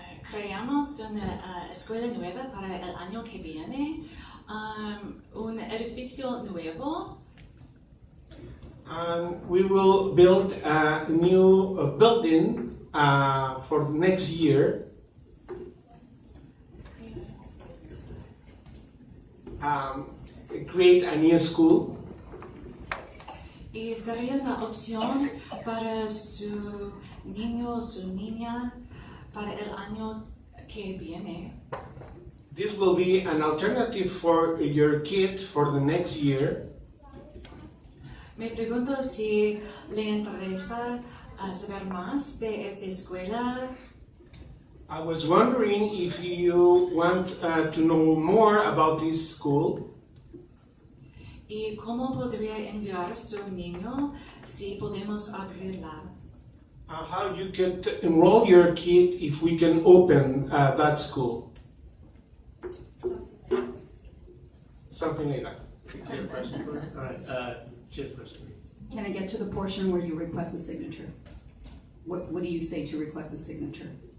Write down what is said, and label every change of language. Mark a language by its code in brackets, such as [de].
[es] Creamos una escuela nueva para el año que viene, un edificio nuevo. [en] And we will build a new building for next year. Create a new school. [es] Y sería una opción para su niño o su niña para el año que viene. [en] This will be an alternative for your kid for the next year. [es] Me pregunto si le interesa saber más de esta escuela. [en] I was wondering if you want to know more about this school. [es] ¿Y cómo podría enviar su niño si podemos abrirla? [en] How you could enroll your kid if we can open that school. Something like that. All right, she has a question. Can I get to the portion where you request a signature? What do you say to request a signature?